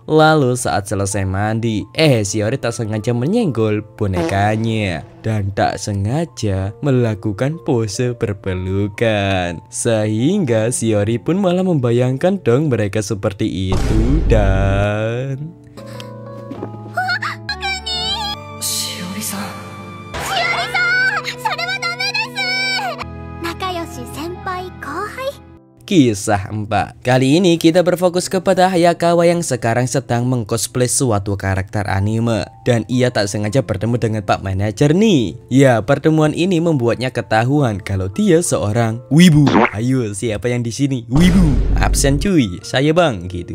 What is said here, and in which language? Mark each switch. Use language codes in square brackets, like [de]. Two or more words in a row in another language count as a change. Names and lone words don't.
[id] Lalu saat selesai mandi, Shiori tak sengaja menyenggol bonekanya dan tak sengaja melakukan pose berpelukan, sehingga Shiori pun malah membayangkan dong mereka seperti itu. Dan Shiori-san. [ja] それはダメです。仲良し先輩後輩。 [id] Kisah 4. Kali ini kita berfokus kepada Hayakawa yang sekarang sedang mengcosplay suatu karakter anime, dan ia tak sengaja bertemu dengan Pak Manajer nih. Ya, pertemuan ini membuatnya ketahuan kalau dia seorang wibu. Ayo, siapa yang di sini wibu? Absen cuy, saya bang gitu.